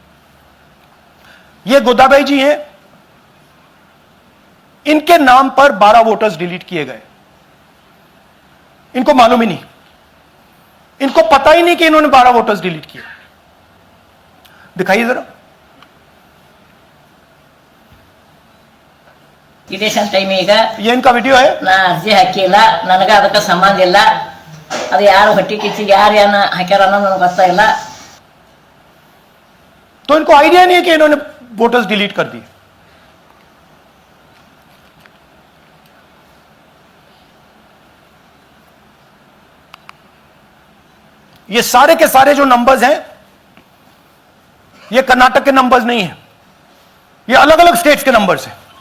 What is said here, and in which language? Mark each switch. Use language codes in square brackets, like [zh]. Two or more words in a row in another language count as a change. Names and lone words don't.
[hi] ये गोदाबाई जी हैं, इनके नाम पर 12 [en] voters delete [hi] किए गए। इनको मालूम ही नहीं, इनको पता ही नहीं कि इन्होंने 12 [en] voters delete [hi] किए। दिखाइए जरा। ಇದೇಶನ್ ಟೈಮ್ ಈಗ ये इनका वीडियो है। [kn] ನಾ ಅರ್ಜಿ ಹಾಕಿಲ್ಲ, ನನಗ ಅದಕ್ಕೆ ಸಂಬಂಧ ಇಲ್ಲ. ಅದು ಯಾರು ಹೊಟ್ಟಿ ಕಿಚ್ಚಿಗೆ ಯಾರು ಏನ ಹಾಕ್ಯಾರ ಅನ್ನೋದು ನನಗೆ ಗೊತ್ತಾಗಿಲ್ಲ. [hi] तो इनको आइडिया नहीं है कि इन्होंने [en] voters delete [hi] कर दिए। ये सारे के सारे जो नंबर्स हैं, ये कर्नाटक के नंबर्स नहीं हैं, ये अलग अलग स्टेट्स के नंबर्स हैं।